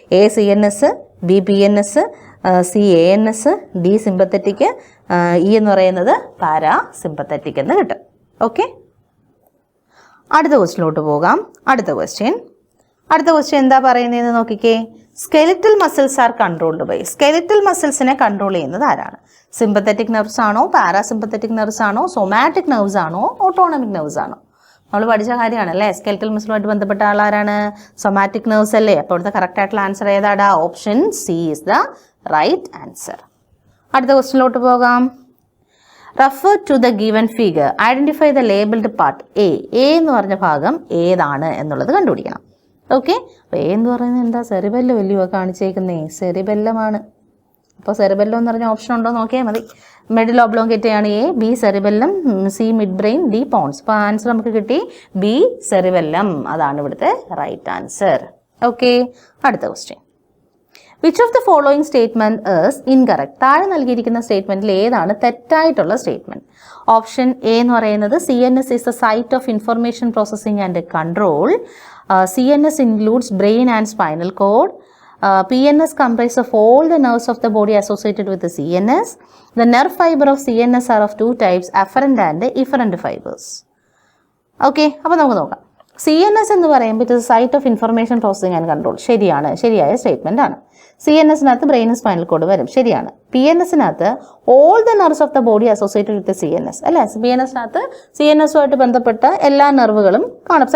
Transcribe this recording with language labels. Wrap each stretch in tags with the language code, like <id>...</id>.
<ml>A CNS, B PNS, C ANS, D sympathetic, E എന്ന് പറയുന്നത് parasympathetic എന്ന് കിട്ടും. ഓക്കെ, അടുത്ത ക്വസ്റ്റ്യനിലോട്ട് പോകാം. അടുത്ത ക്വസ്റ്റ്യൻ എന്താ പറയുന്നതെന്ന് നോക്കിക്കേ.</ml> <en>Skeletal muscles are controlled by.</en> <ml>Skeletal മസിൽസിനെ control ചെയ്യുന്നത് ആരാണ്? സിമ്പത്തറ്റിക് നെർവ്സ് ആണോ, പാരാസിമ്പത്തറ്റിക് നെർവ്സ് ആണോ, സൊമാറ്റിക് നെർവ്സ് ആണോ, ഓട്ടോണമിക് നെർവ്സ് ആണോ? നമ്മൾ പഠിച്ച കാര്യമാണല്ലേ. സ്കെലിറ്റൽ മസിലുമായിട്ട് ബന്ധപ്പെട്ട ആളാരാണ്? സൊമാറ്റിക് നെർവ്സ് അല്ലേ. അപ്പോൾ ഇവിടുത്തെ കറക്റ്റ് ആയിട്ടുള്ള ആൻസർ ഏതാടാ?</ml> <en>Option C is the right answer.</en> <ml>അടുത്ത ക്വസ്റ്റ്യനിലോട്ട് പോകാം.</ml> <en>Refer to the given figure, identify the labelled part.</en> <ml>A എന്ന് പറഞ്ഞ ഭാഗം ഏതാണ് എന്നുള്ളത് കണ്ടുപിടിക്കണം. ഓക്കെ, അപ്പോൾ A എന്ന് പറയുന്നത് എന്താ? സെറിബെല്ലം വലിയ കാണിച്ചേക്കുന്നേ, സെറിബെല്ലമാണ്. അപ്പോൾ സെറിബെല്ലം എന്ന് പറഞ്ഞ ഓപ്ഷൻ ഉണ്ടോ നോക്കിയാൽ മതി. മെഡിൽ ഒബ്ലോങ്കേറ്റയാണ് A, B cerebellum, C mid brain, D Ponce. അപ്പോൾ ആൻസർ നമുക്ക് കിട്ടി B സെറിബെല്ലം. അതാണ് ഇവിടുത്തെ റൈറ്റ് ആൻസർ. ഓക്കെ, അടുത്ത question.</ml> <en>Which of the following statement is incorrect?</en> <ml>താഴെ നൽകിയിരിക്കുന്ന സ്റ്റേറ്റ്മെന്റിൽ ഏതാണ് തെറ്റായിട്ടുള്ള സ്റ്റേറ്റ്മെന്റ്? ഓപ്ഷൻ A എന്ന് പറയുന്നത്</ml> <en>CNS is the site of information processing and control. CNS includes brain and spinal cord. PNS comprises of all the nerves of the body associated with the CNS. The nerve fiber of CNS are of 2 types, afferent and efferent fibers.</en> <ml>Okay, അപ്പോൾ നമുക്ക് നോക്കാം. CNS എന്ന് പറയുമ്പോൾ</ml> <en>It is site of information processing and control.</en> <ml>ശരിയാണ്, ശരിയായ statement ആണ്. CNSനകത്ത് ബ്രെയിനും spinal cord വരും. ശരിയാണ്. PNSനകത്ത്</ml> <en>All the nerves of the body associated with CNS അല്ലേ.</en> <ml>PNSനകത്ത് CNSുമായിട്ട് ബന്ധപ്പെട്ട എല്ലാ നെർവുകളും കാണും.</ml>